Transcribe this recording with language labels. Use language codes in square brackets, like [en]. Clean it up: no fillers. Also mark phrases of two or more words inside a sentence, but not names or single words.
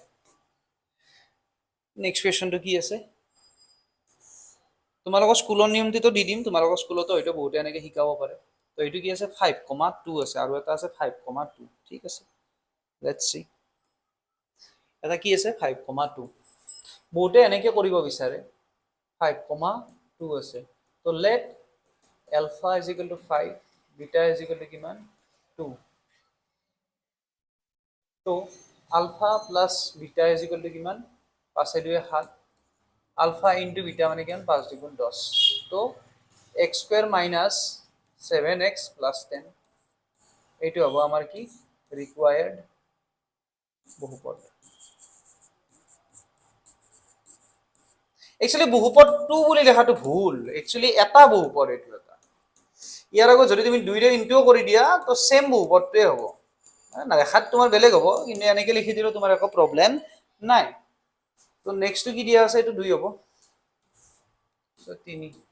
[as] নেক্সট কোৱেশ্চনটো কি আছে তোমালোকৰ স্কুলৰ নিয়মটো দি দিম তোমালোকৰ স্কুলতো হয়তো বহুতে এনেকে শিকাব পাৰে তো এইটো কি আছে 5,2 আছে আৰু এটা আছে 5,2 ঠিক আছে [en] let's see [as] এটা কি আছে 5,2 বহুতে এনেকে কৰিব বিচাৰে 5,2 আছে তো [en] let alpha is equal to 5 beta is equal to [as] কিমান 2 [en] তো alpha plus beta is equal to কিমান 5 2 7 alpha into beta [as] মানে কিমান [en] 5 2 10 তো x square minus 7x plus 10 [as] এইটো হ'ব আমাৰ কি [en] required বহুপদ [as] একচুয়ালি বহুপদ 2 বুলি লেখাটো ভুল একচুয়ালি এটা বহুপদ এইটো এটা ইয়াৰ আগত যদি তুমি 2 ৰে ইনটু কৰি দিয়া তো সেম বহুপদটোৱে হ'ব না লেখাত তোমাৰ বেলেগ হ'ব কিন্তু এনেকে লিখি দিলে তোমাৰ একো প্ৰবলেম নাই তো নেক্সটটো কি দিয়া আছে এইটো 2 হ'ব তো 3